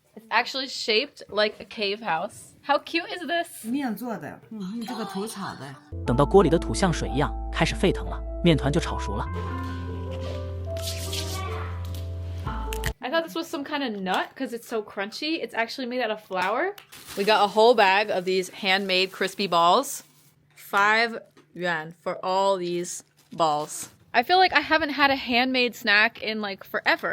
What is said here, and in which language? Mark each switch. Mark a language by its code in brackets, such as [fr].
[en] It's actually shaped like a cave house. How cute is this? [zh] 面做的，用这个土炒的。等到锅里的土像水一样开始沸腾了，面团就炒熟了。 [en] I thought this was some kind of nut because it's so crunchy. It's actually made out of flour. We got a whole bag of these handmade crispy balls. 5 yuan for all these balls. I feel like I haven't had a handmade snack in like forever.